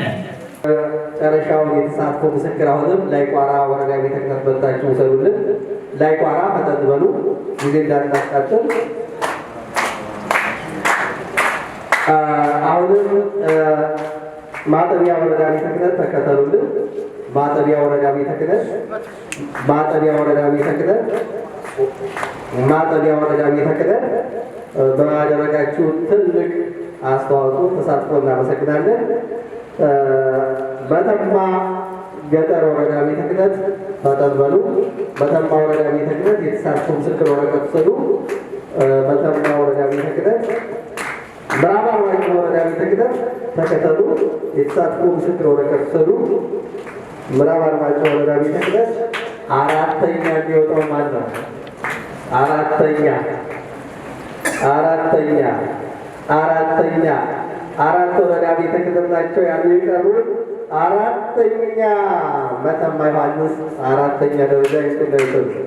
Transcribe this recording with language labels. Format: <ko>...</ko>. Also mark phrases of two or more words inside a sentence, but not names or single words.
<am>ጨረሻው የተሳትፎ ምስክር አሁንም ላይቋራ ወረዳ ቤተ ክህነት በልታችሁ ውሰዱልን። ላይቋራ ፈጠን በሉ፣ ጊዜ እንዳናቃጥል። አሁንም ማጠቢያ ወረዳ ቤተ ክህነት ተከተሉልን። ማጠቢያ ወረዳ ቤተ ክህነት ማጠቢያ ወረዳ ቤተ ክህነት ማጠቢያ ወረዳ ቤተ ክህነት በማደረጋችሁ ትልቅ አስተዋጽኦ ተሳትፎ እናመሰግናለን። በተማ ገጠር ወረዳ ቤተ ክህነት ፈጠን በሉ። በተማ ወረዳ ቤተ ክህነት የተሳትፎ ምስክር ወረቀት ውሰዱ። በተማ ወረዳ ቤተ ክህነት ምዕራብ አርማጭሆ ወረዳ ቤተ ክህነት ተከተሉ። የተሳትፎ ምስክር ወረቀት ውሰዱ። ምዕራብ አርማጭሆ ወረዳ ቤተ ክህነት አራተኛ የሚወጣው ማን ነው? አራተኛ አራት ወረዳ ቤተ ክህነት ናቸው ያሉ የቀሩት። አራተኛ መተማ ዮሐንስ አራተኛ ደረጃ ይጥለሉ።</am>